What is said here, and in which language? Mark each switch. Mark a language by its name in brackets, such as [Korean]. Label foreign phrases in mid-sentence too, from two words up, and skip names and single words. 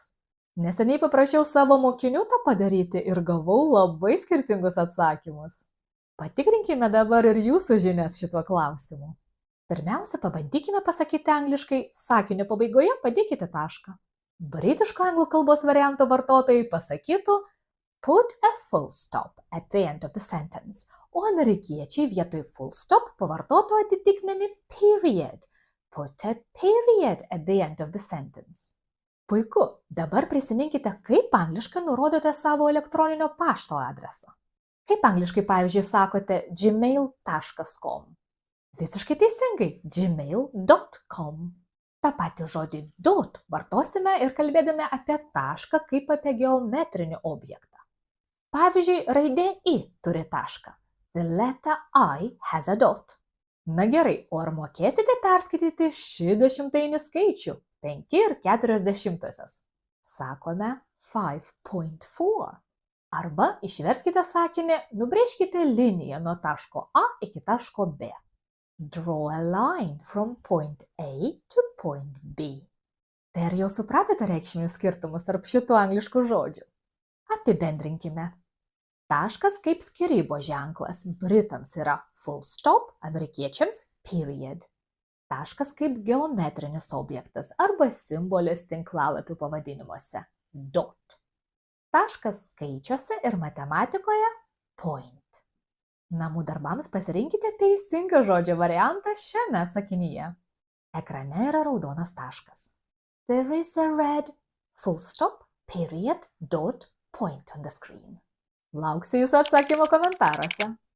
[Lithuanian] Neseniai paprašiau savo mokinių tą padaryti ir gavau labai skirtingus atsakymus. Patikrinkime dabar ir jūsų žinias šituo klausimu. Pirmiausia, pabandykime pasakyti angliškai sakinio pabaigoje padėkite tašką. Britiško anglų kalbos varianto vartotojai pasakytų [English] put a full stop at the end of the sentence, [Lithuanian] o amerikiečiai vietoj [English] full stop [Lithuanian] pavartotų atitikmenį period. [English] Put a period at the end of the sentence. [Lithuanian] Puiku, dabar prisiminkite, kaip angliškai nurodote savo elektroninio pašto adresą. Kaip angliškai, pavyzdžiui, sakote gmail.com. Visiškai teisingai, gmail.com. Ta patį žodį dot vartosime ir kalbėdami apie tašką kaip apie geometrinį objektą. Pavyzdžiui, raidė I turi tašką. [English] The letter I has a dot. [Lithuanian] Na gerai, o ar mokėsite perskaityti šį dešimtainį skaičių? 5,4. Sakome 5.4. Arba išverskite sakinį, nubrėžkite liniją nuo taško A iki taško B. [English] Draw a line from point A to point B. [Lithuanian] Tai ar jau supratote reikšminius skirtumus tarp šitų angliškų žodžių? Apibendrinkime. Taškas kaip skyrybos ženklas britams yra [English] full stop, [Lithuanian] amerikiečiams period. Taškas kaip geometrinis objektas arba simbolis tinklalapių pavadinimuose dot. Taškas skaičiuose ir matematikoje point. Namų darbams pasirinkite teisingą žodžio variantą šiame sakinyje. Ekrane yra raudonas taškas. [English] There is a red full stop, period, dot, point on the screen. [Lithuanian] Lauksiu jūsų atsakymo komentaruose.